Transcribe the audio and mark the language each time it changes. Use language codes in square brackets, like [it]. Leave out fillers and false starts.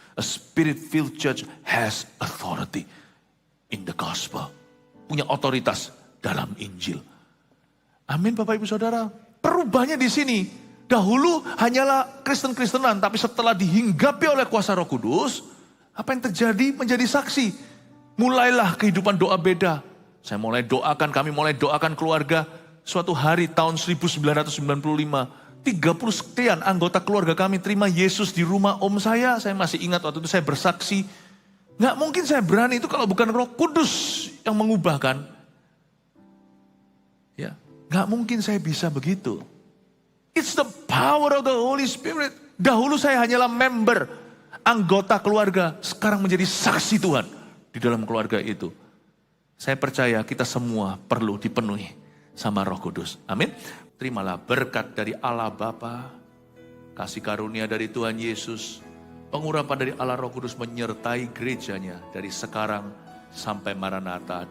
[en] A spirit-filled church has authority in the gospel. [id] Punya otoritas dalam Injil. Amin Bapak Ibu Saudara. Perubahannya di sini. Dahulu hanyalah Kristen-Kristenan, tapi setelah dihinggapi oleh kuasa Roh Kudus, apa yang terjadi menjadi saksi. Mulailah kehidupan doa beda. Saya mulai doakan, kami mulai doakan keluarga. Suatu hari tahun 1995, 30 sekian anggota keluarga kami terima Yesus di rumah om saya. Saya masih ingat waktu itu saya bersaksi. Nggak mungkin saya berani itu kalau bukan Roh Kudus yang mengubahkan. Ya, nggak mungkin saya bisa begitu. [en] It's the power of the Holy Spirit. [id] Dahulu saya hanyalah member, anggota keluarga. Sekarang menjadi saksi Tuhan di dalam keluarga itu. Saya percaya kita semua perlu dipenuhi sama Roh Kudus. Amin. Terimalah berkat dari Allah Bapa, kasih karunia dari Tuhan Yesus, pengurapan dari Allah Roh Kudus menyertai gerejanya dari sekarang sampai Maranatha.